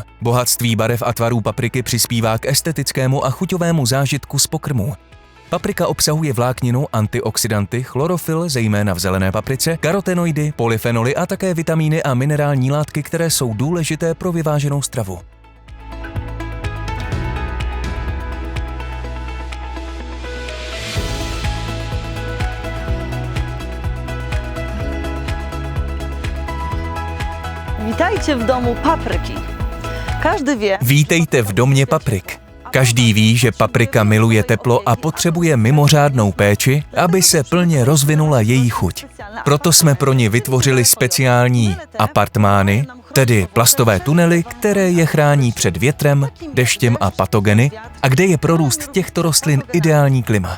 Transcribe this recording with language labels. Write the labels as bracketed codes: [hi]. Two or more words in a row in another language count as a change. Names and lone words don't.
[cs] Bohatství barev a tvarů papriky přispívá k estetickému a chuťovému zážitku z pokrmu. Paprika obsahuje vlákninu, antioxidanty, chlorofyl, zejména v zelené paprice, karotenoidy, polyfenoly a také vitamíny a minerální látky, které jsou důležité pro vyváženou stravu. [pl] Witajcie w domu papryki. Każdy wie. [cs] Vítejte v domě paprik. Každý ví, že paprika miluje teplo a potřebuje mimořádnou péči, aby se plně rozvinula její chuť. Proto jsme pro ni vytvořili speciální apartmány, tedy plastové tunely, které je chrání před větrem, deštěm a patogeny a kde je pro růst těchto rostlin ideální klima.